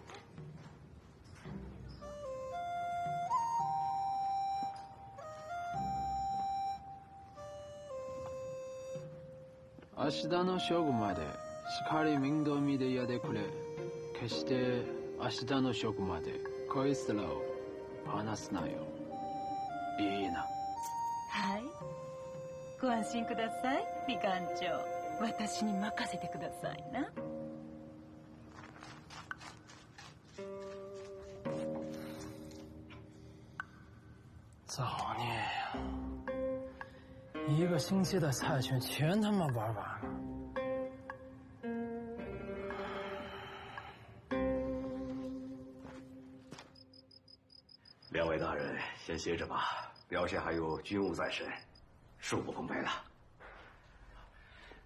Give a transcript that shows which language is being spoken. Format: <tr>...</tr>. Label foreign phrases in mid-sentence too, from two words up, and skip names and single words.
<ja>明日の正午までしっかり面倒見てやってくれ。決して明日の正午までこいつらを離すなよ。いいな。はい。ご安心ください、美館長。私に任せてくださいな。</ja> <zh>造孽呀！1个星期的菜券全他妈玩完了。 2位大人先歇着吧，辽县还有军务在身，恕不奉陪了。</zh>